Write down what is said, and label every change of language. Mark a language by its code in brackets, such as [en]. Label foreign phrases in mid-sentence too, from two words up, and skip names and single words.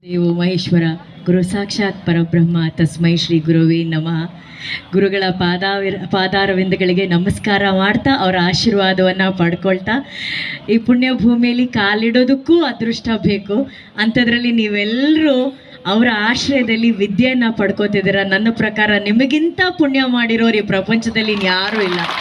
[sa] ದೇವೋ ಮಹೇಶ್ವರ ಗುರು ಸಾಕ್ಷಾತ್ ಪರಬ್ರಹ್ಮ ತಸ್ಮೈ ಶ್ರೀ ಗುರುವೇ ನಮಃ. [kn] ಗುರುಗಳ ಪಾದಾರವಿಂದಗಳಿಗೆ ನಮಸ್ಕಾರ ಮಾಡ್ತಾ ಅವರ ಆಶೀರ್ವಾದವನ್ನು ಪಡ್ಕೊಳ್ತಾ ಈ ಪುಣ್ಯ ಭೂಮಿಯಲ್ಲಿ ಕಾಲಿಡೋದಕ್ಕೂ ಅದೃಷ್ಟ ಬೇಕು. ಅಂಥದ್ರಲ್ಲಿ ನೀವೆಲ್ಲರೂ ಅವರ ಆಶ್ರಯದಲ್ಲಿ ವಿದ್ಯೆಯನ್ನು ಪಡ್ಕೋತಿದ್ದೀರ. ನನ್ನ ಪ್ರಕಾರ ನಿಮಗಿಂತ ಪುಣ್ಯ ಮಾಡಿರೋರು ಈ ಪ್ರಪಂಚದಲ್ಲಿ ಇನ್ಯಾರೂ ಇಲ್ಲ.